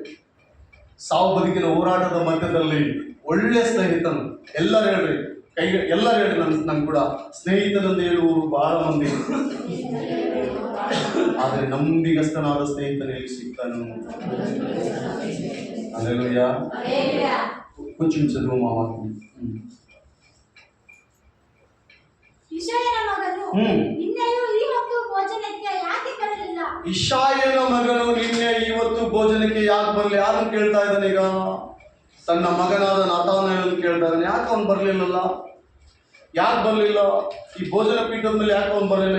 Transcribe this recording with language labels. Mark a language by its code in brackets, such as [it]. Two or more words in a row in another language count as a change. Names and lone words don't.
[kn] ಸಾವು ಬದುಕಿನ ಹೋರಾಟದ ಮಧ್ಯದಲ್ಲಿ ಒಳ್ಳೆ ಸ್ನೇಹಿತನು. ಎಲ್ಲರೂ ಹೇಳ್ರಿ ನನ್ ಕೂಡ ಸ್ನೇಹಿತನಂದು ಹೇಳುವರು ಬಹಳ ಮಂದಿ, ಆದ್ರೆ ನಂಬಿಗಸ್ತನಾದ ಸ್ನೇಹಿತನ ಎಲ್ಲಿ ಸಿಗ್ತಾನು? [te] ಹಲ್ಲೆಲೂಯಾ. ಕೊಂచెం చదువు మా వాక్యం. [kn] ಇಷಯನ ಮಗನು ನಿನ್ನೆಯೂ ಈ ಹೊತ್ತು ಭೋಜನಕ್ಕೆ ಯಾಕೆ ಬರಲಿಲ್ಲ? ಇಷಯನ ಮಗನು ನಿನ್ನೆ ಇವತ್ತು ಭೋಜನಕ್ಕೆ ಯಾಕೆ ಬರಲಿ? ಯಾರನ್ನು ಕೇಳ್ತಾ ಇದ್ದಾನೆ ಈಗ? ತನ್ನ ಮಗನಾದ ನಾತಾನಯೇಲನ್ನು ಕೇಳ್ತಾ ಇದ್ದಾನೆ. ಯಾಕೆ ಅವನು ಬರಲಿಲ್ಲ? ಈ ಭೋಜನ ಪೀಠದ ಮೇಲೆ ಯಾಕೆ ಅವನು ಬರಲಿಲ್ಲ?